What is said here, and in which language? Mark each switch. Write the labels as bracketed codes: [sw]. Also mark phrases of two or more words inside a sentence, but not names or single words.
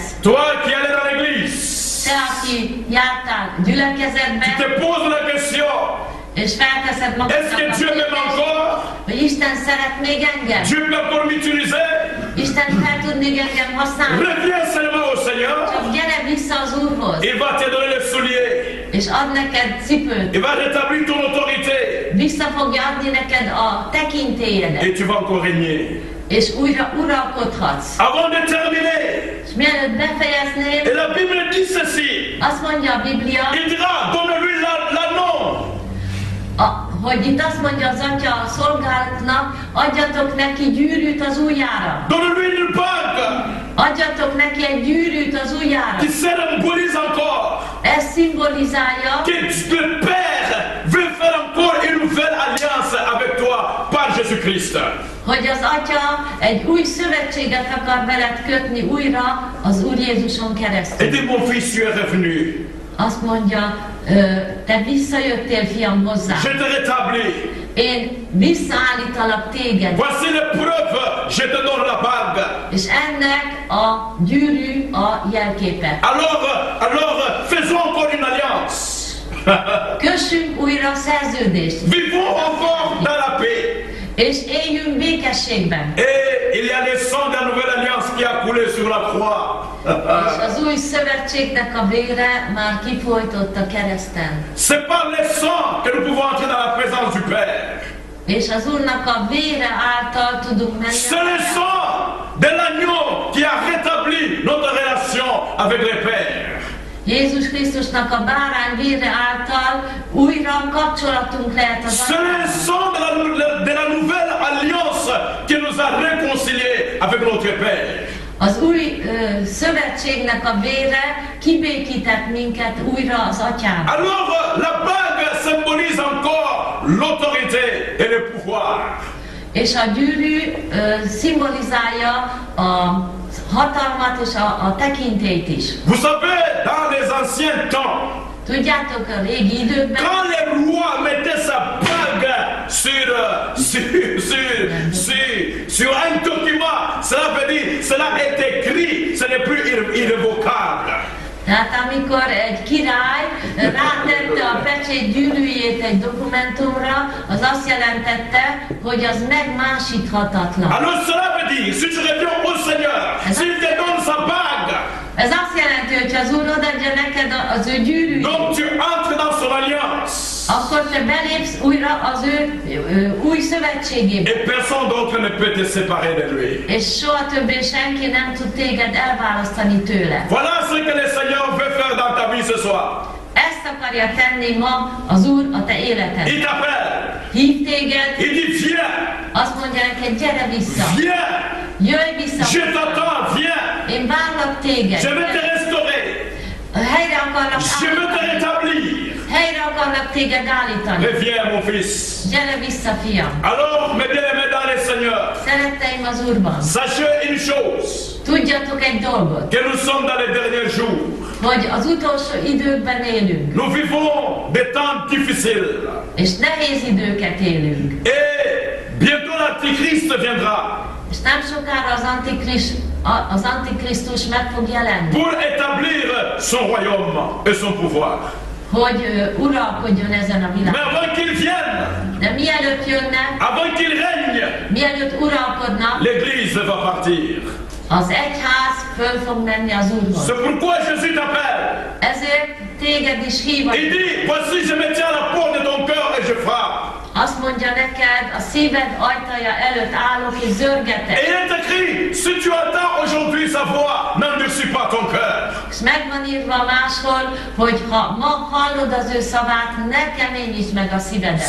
[fr] Toi qui allais dans l'église, [hu] Te, aki jártál [fr] tu [hu] gyülekezetbe, [fr] te poses la question, [hu] és felteszed [fr] est-ce [hu] magadnak [fr] que [hu] a [fr] Dieu m'aime [hu] kérdést, [fr] encore? [hu] hogy Isten szeret még engem? [fr] Dieu peut encore m'utiliser? [hu] Isten fel tud még engem használni? [fr] Reviens seulement au Seigneur. [hu] Csak gyere vissza az Úrhoz, [fr] Il va te donner les souliers. [hu] és ad neked cipőt. [fr] Il va rétablir ton autorité. [hu] Vissza fogja adni neked a tekintélyedet, [fr] Et tu vas encore régner. [hu] és újra uralkodhatsz. [fr] Avant de terminer, [hu] És mielőtt befejezném, [fr] et la Bible dit ceci. [hu] azt mondja a Biblia, [fr] Il dira, donne-lui l'anneau. [hu] hogy itt azt mondja az atya a szolgálatnak, adjatok neki gyűrűt az ujjára. [fr] Donne-lui une bague [hu] Adjatok neki egy gyűrűt az ujjára. [fr] qui symbolise encore [hu] Ez szimbolizálja, [fr] que le Père veut faire encore une nouvelle alliance avec toi par Jésus-Christ. [hu] hogy az atya egy új szövetséget akar veled kötni újra az Úr Jézuson [fr] Et [hu] keresztül. [fr] dit, mon fils, tu es revenu. [hu] Azt mondja, te visszajöttél, fiam, hozzá. [fr] Je te rétablis. [hu] Én visszaállítalak téged. [fr] Voici les preuves. Je te donne la bague. [hu] És ennek a gyűrű a jelképe. [fr] Alors, faisons encore une alliance. [hu] Kössünk újra szerződést, [fr] Vivons encore dans la paix. [hu] és éljünk békességben. [fr] Et il y a le sang de la nouvelle alliance qui a coulé sur la croix. [hu] És az új szövetségnek a vére már kifolytott a kereszten. [fr] C'est par le sang que nous pouvons entrer dans la présence du Père. [hu] És az Úrnak a vére által tudunk menni. [fr] C'est le sang de l'agneau qui a rétabli notre relation avec le Père. [hu] Jézus Krisztusnak a bárány vére által újra kapcsolatunk lehet az [fr] C'est le [hu] Atyával. [fr] sang de la nouvelle alliance qui nous a réconciliés avec notre Père. [hu] Az új szövetségnek a vére kibékített minket újra az Atyával. [fr] Alors, la bague symbolise encore l'autorité et le pouvoir. [hu] És a gyűrű szimbolizálja a hatalmat és a tekintélyt is. [fr] Vous savez, dans les anciens temps, [hu] Tudjátok, a régi időkben, [fr] quand le roi mettait sa bague sur un document, cela veut dire, cela est écrit, ce n'est plus irrévocable. [hu] tehát amikor egy király rátette a pecsét gyűrűjét egy dokumentumra, az azt jelentette, hogy az megmásíthatatlan. [fr] Alors cela veut dire, si tu reviens au Seigneur, s'il te donne sa bague, [hu] Ez azt jelenti, hogy ha az Úr odaadja neked az ő gyűrűjét, [fr] donc tu entres dans son alliance. [hu] akkor te belépsz újra az ő új szövetségébe. [fr] Et personne d'autre ne peut te séparer de lui. [hu] És soha többé senki nem tud téged elválasztani tőle. [fr] Voilà ce que le Seigneur veut faire dans ta vie ce soir. [hu] Ezt akarja tenni ma az Úr a te életedben. [fr] Il t'appelle, [hu] Hív téged, [fr] il dit viens, [hu] azt mondja neked, gyere vissza, [fr] viens, [hu] jöjj vissza, [fr] je t'attends, viens, [hu] én várlak téged, [fr] je vais te restaurer, [hu] helyre akarlak [fr] je veux te [hu] állítani, [fr] rétablir. [hu] helyre akarlak téged állítani. [fr] Reviens mon fils. [hu] Gyere vissza, fiam. [fr] Alors, mes bien-aimés dans le Seigneur, [hu] Szeretteim az Úrban, [fr] sachez une chose, [hu] tudjatok egy dolgot, [fr] que nous sommes dans les derniers jours. [hu] hogy az utolsó időkben élünk, [fr] Nous vivons des temps difficiles. [hu] és nehéz időket élünk. [fr] Et bientôt l'Antichrist viendra [hu] És nem sokára az Antikrisztus meg fog jelenni, [fr] pour établir son royaume et son pouvoir. [hu] hogy uralkodjon ezen a [fr] Mais [hu] világon. [fr] avant qu'il vienne, [hu] De mielőtt jönne, [fr] avant qu'il règne, [hu] mielőtt uralkodna, [fr] l'Église va partir. [hu] az egyház föl fog menni az Úrhoz. [fr] C'est pourquoi Jésus t'appelle. [hu] Ezért téged is hív. [fr] Il dit, voici je me tiens à la porte de ton cœur et je frappe. [hu] Azt mondja neked, a szíved ajtaja előtt állok és [fr] Et [hu] zörgetek. [fr] il est écrit, si tu entends aujourd'hui sa voix, n'endurcis pas ton cœur. [hu] És meg van írva máshol, hogy ha ma hallod az ő szavát, ne keményítsd meg a szívedet.